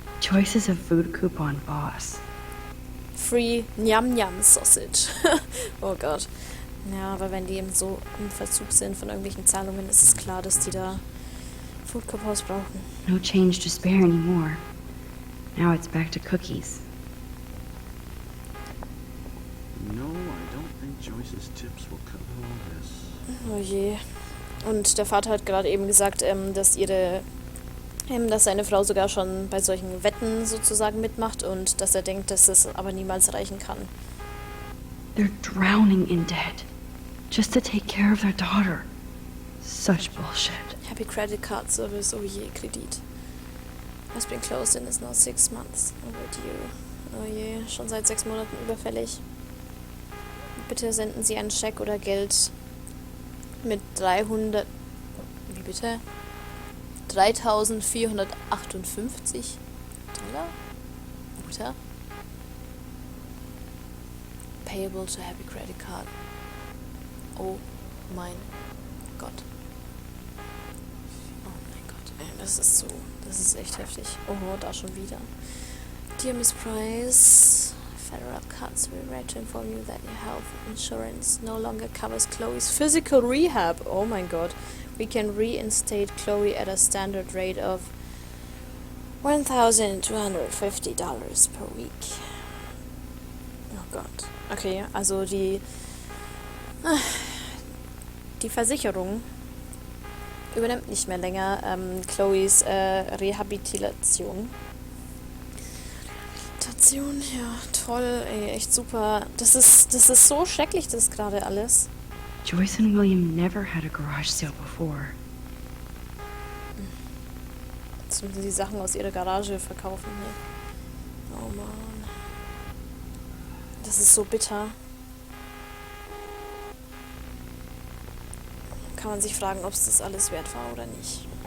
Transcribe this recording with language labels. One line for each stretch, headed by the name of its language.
English: Joyce is a food coupon boss. Free Nyam Nyam Sausage.
German: Oh Gott. Ja, aber wenn die eben so im Verzug sind von irgendwelchen Zahlungen, ist es klar, dass die da Food Coupons brauchen.
English: No change to spare anymore. Now it's back to cookies. No, I don't think Joyce's tips will cover all this.
German: Oh je. Und der Vater hat gerade eben gesagt, dass seine Frau sogar schon bei solchen Wetten sozusagen mitmacht und dass er denkt, dass es aber niemals reichen kann.
English: They're drowning in debt. Just to take care of their daughter. Such bullshit. Happy Credit Card Service,
German: oh je, Kredit.
English: Has been closed and is now 6 months overdue.
German: Oh je, schon seit 6 Monaten überfällig. Bitte senden Sie einen Scheck oder Geld mit 300... Wie bitte? 3.458 Dollar? Oder?
English: Payable to Happy Credit Card.
German: Oh mein Gott. Oh mein Gott, ey, das ist echt heftig. Oh, da schon wieder.
English: Dear Miss Preis, Federal Cuts, we read to inform you that your health insurance no longer covers Chloe's physical rehab.
German: Oh mein Gott.
English: We can reinstate Chloe at a standard rate of $1,250 per week.
German: Oh Gott. Okay, also die Versicherung übernimmt nicht mehr länger Chloes Rehabilitation. Ja, toll, ey, echt super. Das ist so schrecklich, das gerade alles. Joyce and William never had a garage sale before. Jetzt müssen sie Sachen aus ihrer Garage verkaufen hier. Oh Mann. Das ist so bitter. Kann man sich fragen, ob es das alles wert war oder nicht.